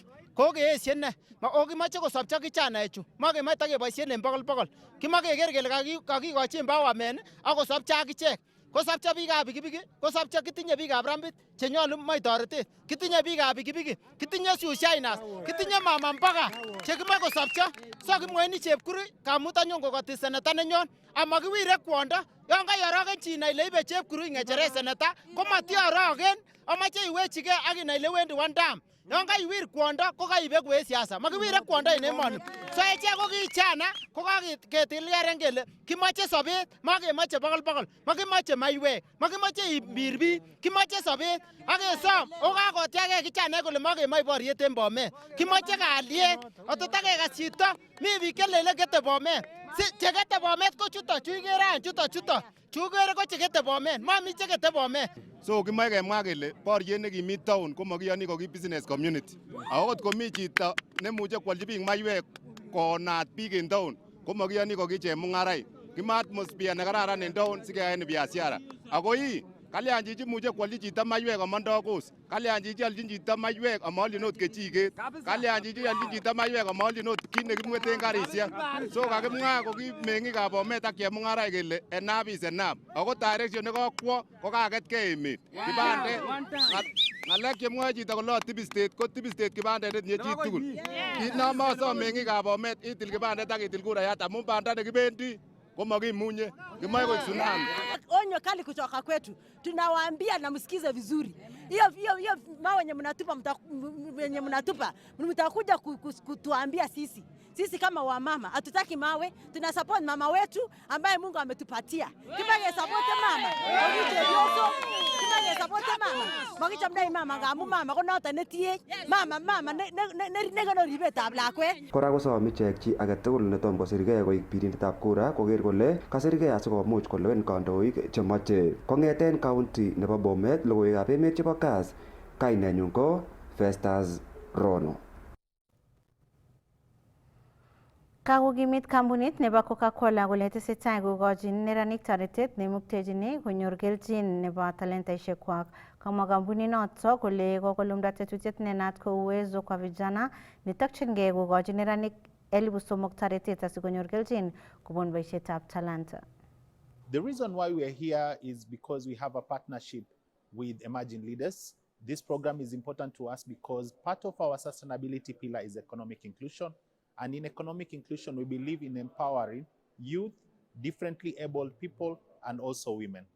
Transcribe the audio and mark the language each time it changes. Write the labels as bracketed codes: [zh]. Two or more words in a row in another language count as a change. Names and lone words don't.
[kln] Kokeesye ne? Okimoche kosopcho kichanaechu. Makemoche takeboisien en bogol. Kimoche keker kele kakikochi empowerment ak kosopcho akichek. Kosopcho biikab pikipiki, kosopcho kitinye biikab rambit chenyolu moe toretet. Kitinye biikab pikipiki, kitinye susainas, kitinye mama mboga chekimoe kosopcho. So kimwoini Chepkurui kamutanyon kokoti seneta nenyon amakiwire kwondo. Yon kaiorogen chi inai ile ibe Chepkurui ng'echeret seneta komatiorogen, amache iwechigei ak inai ile wendi [en] one term. [kln] Yon kaiwir kwondo ko kaibeku en siasa. Makiwire kwondo en emoni. So echek ko kichana ko kaketilkeren kele kimoche sobet, makemoche bogol. Makimoche maiwek, makimoche ibir biik, kimoche sobet ak kesom. O kakotiagei kichanaek kole makemoche boriet en Bomet. Kimoche kalyet. Ototakekas chito mi biik chelele kete Bomet. Chekete Bomet ko chuto chu ikere any chuto chu ikere ko chekete Bomet. Mami chekete Bomet. So kimoche kemwa kele boriet nekimi town komakiyoni ko ki [en] business community. [kln] Akot komi chito nemuche kwolchi biik maiwek konaat biik en town komakiyoni ko ki chemung'araik. Kima atmosphere nekararan en town sikeyaen biashara. Ako kalyan chichi muche kwolchi chito maiwek amondoi kos. Kalyan chichi alchin chito maiwek amaolchin ot kechiket. Kalyan chichi alchin chito maiwek amaolchin ot kit nekimweten karisiek. So kakimwa ko ki meng'ikab Bomet ak chemung'araik kele [en] enough is enough. [kln] Ako direction nekokwo ko kaketkei emet. Kibandet ng'alek chemwoe chito kole Tibi State ko Tibi State kibandet netinye chitugul. Kit nomosom meng'ikab Bomet itil kibandet ak itil kurayat amun banda nekibendi komakimunye kimoe koik tsunami. [sw] Onyo kali kutoka kwetu, tunawaambia na msikize vizuri. Hiyo mawe yenye mnatupa mtakuja kutuambia sisi kama wamama hatutaki mawe, tuna support mama wetu ambaye Mungu ametupatia. [kln] Kibage support mama. Ogije yoso. Kibage support mama. Magicha mdai mama ngamu mama ko noto netie. Mama ne gono ribetab lakwet. Kora kosom ichek chi agetugul netom kosirgei koik birindetab kura koker kole kasirgei asikomuch kolewen kandoik chemoche. Kong'eten county nebo Bomet logoiwekab emet chebo Kass, kainenyun ko Festus Rono. Kakokimit kampunit nebo Coca-Cola kole tesetai kokochin neranik toretet neimuktechin konyor kelchin nebo talentaisiekwak. Kamwa kampuninoto kole kokolumda tetutiet nenat ko [sw] uwezo kwa vijana [kln] netokchingei kokochin neranik 3,000 toretet asikonyor kelchin kobun boisietab talanta. [en] The reason why we are here is because we have a partnership with emerging leaders. This program is important to us because part of our sustainability pillar is economic inclusion. And in economic inclusion, we believe in empowering youth, differently abled people, and also women.